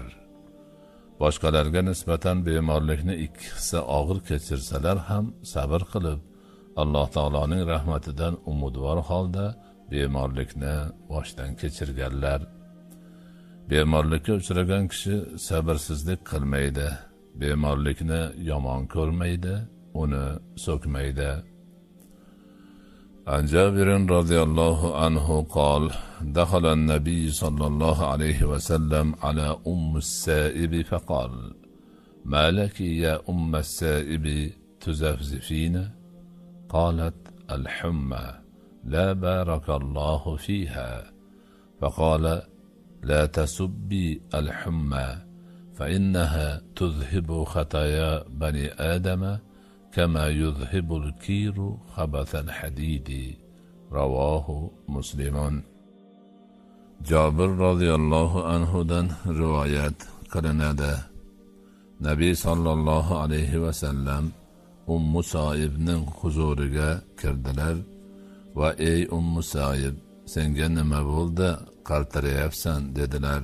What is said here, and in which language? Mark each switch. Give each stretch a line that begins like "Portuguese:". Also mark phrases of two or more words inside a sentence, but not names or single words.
Uzbek: Boshqalarga nisbatan bemorlikni 2 hissa og'ir kechirsalar ham sabr qilib, Alloh taoloning rahmatidan umidvor holda bemorlikni boshdan kechirganlar. Bemorlikka uchragan kishi sabrsizlik qilmaydi, bemorlikni yomon ko'rmaydi, uni so'kmaydi.
Arabic: عن جابر رضي الله عنه قال: دخل النبي صلى الله عليه وسلم على السائب فقال: ما لك يا السائب تزفزفين؟ قالت: الحمى، لا بارك الله فيها. فقال: لا تسبي الحمى، فإنها تذهب خطايا بني آدم كما يذهب الكير خبث الحديد. رواه مسلم.
Uzbek: Jabir radhiyallohu anhudan rivoyat qilinadi. Nabiy
Arabic: صلى الله عليه وسلم
Uzbek: Soibning huzuriga kirdilar va ey Soib, senga nima bo'ldi, qaltirayapsan, dedilar.